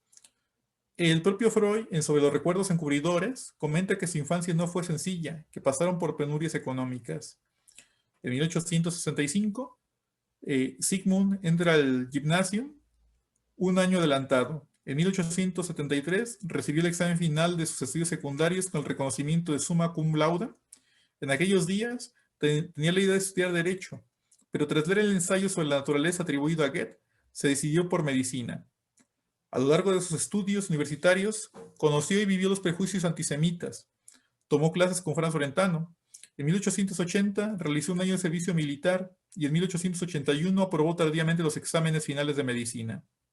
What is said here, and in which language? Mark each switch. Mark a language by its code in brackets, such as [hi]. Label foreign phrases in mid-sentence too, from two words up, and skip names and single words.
[es] El propio Freud, en Sobre los recuerdos encubridores, comenta que su infancia no fue sencilla, que pasaron por penurias económicas. En 1865, Sigmund entra al gimnasio un año adelantado. En 1873 recibió el examen final de sus estudios secundarios con el reconocimiento de [la] summa cum laude. [es] En aquellos días tenía la idea de estudiar Derecho, pero tras leer el ensayo sobre la naturaleza atribuido a Goethe, se decidió por medicina. A lo largo de sus estudios universitarios, conoció y vivió los prejuicios antisemitas. Tomó clases con Franz Brentano. En 1880 realizó un año de servicio militar y en 1881 aprobó tardíamente los exámenes finales de medicina.